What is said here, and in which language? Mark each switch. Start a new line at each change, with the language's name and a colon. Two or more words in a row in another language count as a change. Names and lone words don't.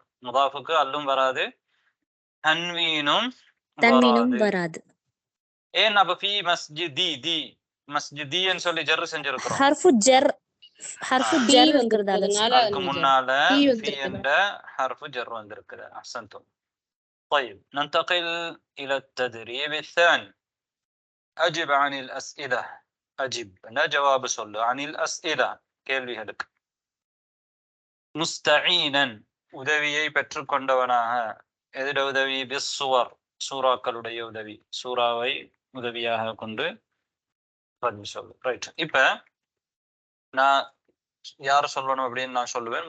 Tamil: முதாஃபுக்கு அல்லும் வராது, தன்வீனும் வராது. ஏன் அப்ப
Arabic: في مسجد
Tamil: சொல்லி ஜர்ரு செஞ்சிருக்கிறோம். அதுக்கு முன்னால ஃபீ என்ற ஹர்ஃபு ஜர் வந்திருக்குது.
Arabic: அஹ்சன்தும். طيب ننتقل إلى التدريب الثاني. أجب عن الأسئلة. أجب
Tamil: என்ன ஜவாப் சொல்லு.
Arabic: عن الأسئلة கேள்விகளுக்கு.
Tamil: முஸ்தஈனன் உதவியை பெற்றுக்கொண்டவனாக. எதிர உதவி? பிஸ்ஸுவர் சூறாக்களுடைய உதவி. சூறாவை உதவியாக கொண்டு பதில் சொல்லு. ரைட். இப்ப நான் யார சொல்லணும் அப்படின்னு நான் சொல்லுவேன்.